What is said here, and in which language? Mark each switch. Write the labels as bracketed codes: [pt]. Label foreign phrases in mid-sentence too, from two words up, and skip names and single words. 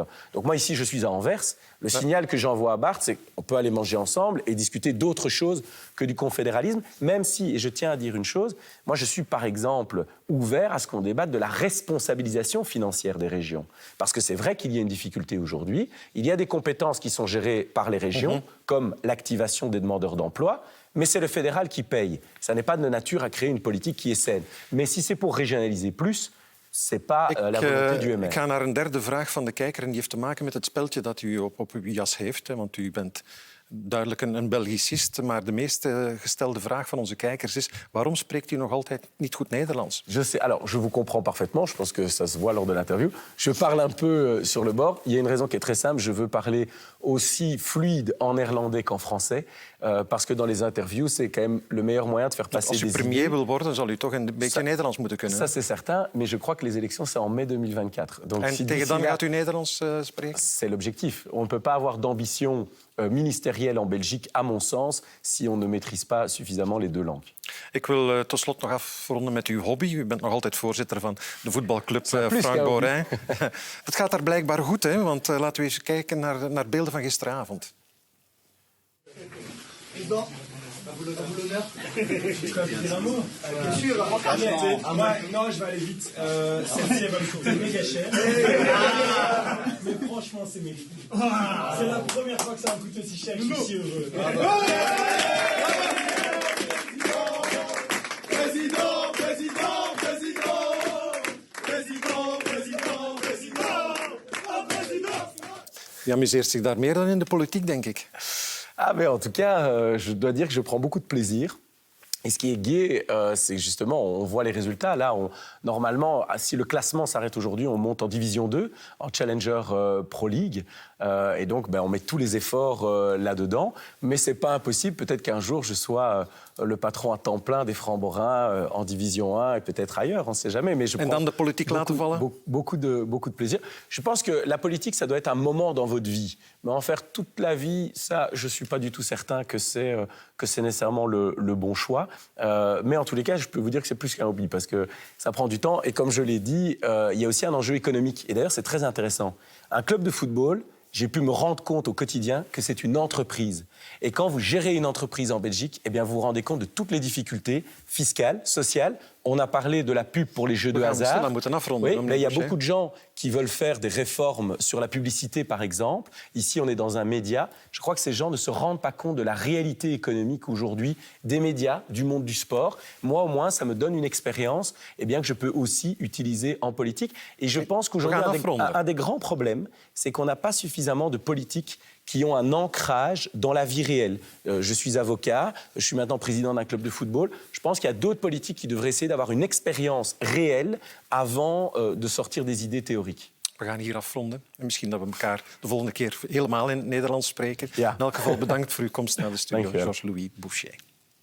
[fr] Donc moi, ici, je suis à Anvers. Le signal que j'envoie à Bart, c'est qu'on peut aller manger ensemble et discuter d'autres choses que du confédéralisme, même si, et je tiens à dire une chose, moi, je suis, par exemple, ouvert à ce qu'on débatte de la responsabilisation financière des régions. Parce que c'est vrai qu'il y a une difficulté aujourd'hui. Il y a des compétences qui sont gérées par les régions, comme l'activation des demandeurs d'emploi, mais c'est le fédéral qui paye. Ça n'est pas de nature à créer une politique qui est saine. Mais si c'est pour régionaliser plus, c'est pas la volonté du MR. [nl] Ik ga naar een derde vraag van de kijker en die heeft te maken met het speltje dat u op uw jas heeft. Hè, want u bent duidelijk een Belgicist, maar de meest gestelde vraag van onze kijkers is: waarom spreekt u nog altijd niet goed Nederlands? [fr] Alors, je vous comprends parfaitement, je pense que ça se voit lors de l'interview. Je parle un peu sur le bord. Il y a une raison qui est très simple, je veux parler aussi fluide en néerlandais qu'en français, parce que dans les interviews, c'est quand même le meilleur moyen de faire passer [nl] Als u [fr] des [nl] premier [fr] idées. [nl] wil worden, zal u toch een beetje Nederlands moeten kunnen. [fr] Ça, c'est certain, mais je crois que les élections, c'est en mai 2024. Donc, [nl] En [fr] si [nl] tegen [fr] d'ici [nl] dan [fr] là- [nl] gaat u Nederlands spreken? [fr] C'est l'objectif. On ne peut pas avoir d'ambition ministérielle en Belgique, à mon sens, si on ne maîtrise pas suffisamment les deux langues. [nl] Ik wil tot slot nog afronden met uw hobby. U bent nog altijd voorzitter van de voetbalclub [fr] plus [nl] Frank [fr] qu'un hobby. [nl] Borin. Het gaat daar blijkbaar goed, hè? Want laten we eens kijken naar beelden van gisteravond. [fr] Non, je vais aller vite. Celle-ci, elle va me coûter méga cher. Mais franchement, c'est mérité. C'est la première fois que ça me coûte aussi cher. Je suis si heureux. [nl] Je amuseert zich daar meer dan in de politiek, denk ik. [fr] Ah, mais en tout cas, je dois dire que je prends beaucoup de plaisir. Et ce qui est gai, c'est justement, on voit les résultats. Là, normalement, si le classement s'arrête aujourd'hui, on monte en Division 2, en Challenger Pro League. Et donc, on met tous les efforts là-dedans. Mais ce n'est pas impossible. Peut-être qu'un jour, je sois le patron à temps plein des Francs-Borins en Division 1 et peut-être ailleurs, on ne sait jamais. Mais je [nl] En [fr] prends [nl] dan de politiek laten vallen? [fr] beaucoup de plaisir. Je pense que la politique, ça doit être un moment dans votre vie. Mais en faire toute la vie, ça, je ne suis pas du tout certain que c'est nécessairement le bon choix. Mais en tous les cas, je peux vous dire que c'est plus qu'un hobby parce que ça prend du temps. Et comme je l'ai dit, il y a aussi un enjeu économique. Et d'ailleurs, c'est très intéressant. Un club de football, j'ai pu me rendre compte au quotidien que c'est une entreprise. Et quand vous gérez une entreprise en Belgique, eh bien, vous vous rendez compte de toutes les difficultés fiscales, sociales. On a parlé de la pub pour les jeux de [nl] gaan [fr] hasard. [nl] stilaan moeten afronden, [fr] Oui, [nl] meneer [fr] là, il y a [nl] Boucher. [fr] beaucoup de gens qui veulent faire des réformes sur la publicité, par exemple. Ici, on est dans un média. Je crois que ces gens ne se rendent pas compte de la réalité économique aujourd'hui des médias, du monde du sport. Moi, au moins, ça me donne une expérience que je peux aussi utiliser en politique. Et je pense qu'aujourd'hui, un des grands problèmes, c'est qu'on n'a pas suffisamment de politiques qui ont un ancrage dans la vie réelle. Je suis avocat, je suis maintenant président d'un club de football. Je pense qu'il y a d'autres politiques qui devraient essayer d'avoir une expérience réelle avant de sortir des idées théoriques. [nl] We gaan hier afronden. En misschien dat we elkaar de volgende keer helemaal in het Nederlands spreken. Ja. In elk geval bedankt voor uw komst naar de studio, Dank u wel. Georges-Louis Boucher.